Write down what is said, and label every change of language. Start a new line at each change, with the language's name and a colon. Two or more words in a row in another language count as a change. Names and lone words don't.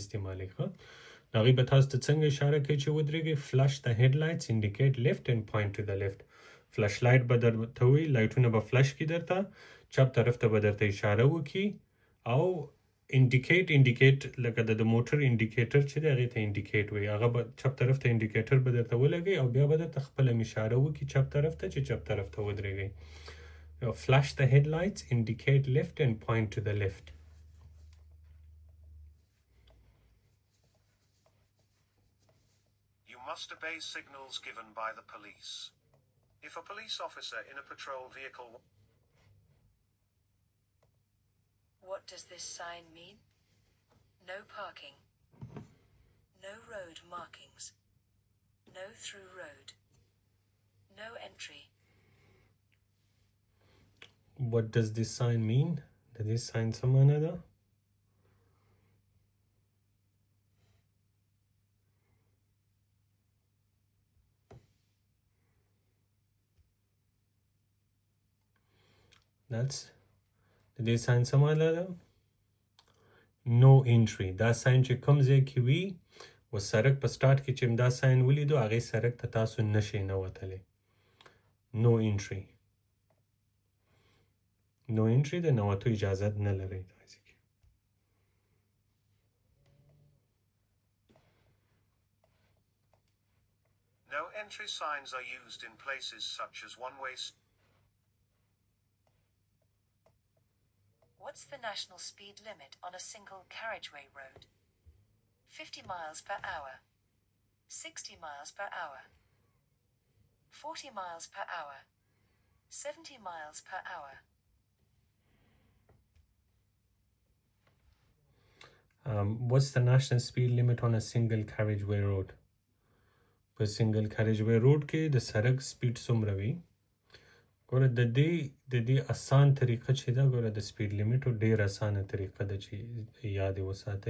Pashto: استعمالوي ښه نو هغې به تاسو ته څنګه اشاره کوي چې ودرېږئ
English: flash the headlights indicate left and point to the left flash light
Pashto: به درته وي لایټونه به فلش کړي درته چپ طرف ته به درته اشاره وکړي او انډیکیټ لکه د موټر انډیکیټر چې دی هغې ته انډیکیټ وایي هغه به چپ طرف ته انډیکیټر به درته ولګوي او بیا به درته خپله اشاره وکړي چپ طرف ته چې چپ طرف ته ودرېږئ
English: flash the headlights indicate left and point to the left you must obey signals given by the police. If a police officer in a patrol vehicle What does this sign mean? No parking. No road markings. No through road. No entry. What does this sign mean?
Pashto: د دې sign څه معنی ده؟ That's د دې sign څه معنی ده؟
English: No entry.
Pashto: دا sign چې کوم ځای کې وي و سړک په سټارټ کې چې دا sign ولیدو هغې سړک ته تاسو نشئ نوتلی.
English: No entry. No entry
Pashto: د نوتو اجازت نه لرئ.
English: No entry signs are used in places such as one-way. What's the national speed limit on a single carriageway road? 50 miles per hour. 60 miles per hour. 40 miles per hour. 70 miles per hour. What's the national speed limit on a single carriageway road?
Pashto: په
English: single carriageway road
Pashto: کې د سړک سپیډ څومره وي؟ ګوره د دې اسان طریقه چې ده ګوره د
English: speed limits
Pashto: ډېر اسانه طریقه ده چې یاد یې وساتئ.